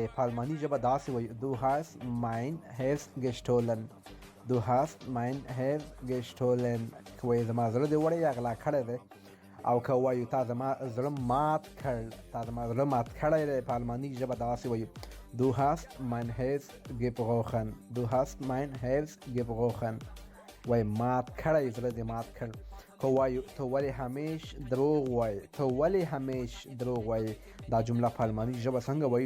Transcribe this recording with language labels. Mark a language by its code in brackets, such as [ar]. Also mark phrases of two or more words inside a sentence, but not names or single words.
[ps] په الماني ژبه داسې وایي [de] du hast mein Herz gestohlen. du hast mein Herz gestohlen. [ps] که وایي زما زړه دې وړی یا غلا کړی دی. او که وایو تا زما زړه مات کړ، تا زما زړه مات کړی دی، په الماني ژبه داسې وایي [de] du hast mein Herz gebrochen. du hast mein Herz gebrochen. [ps] وای مات کړی، زړه دې مات کړ. که وایو ته ولې همیش دروغ وایې، ته ولې همیش دروغ وایې. دا جمله په الماني ژبه څنګه وایو؟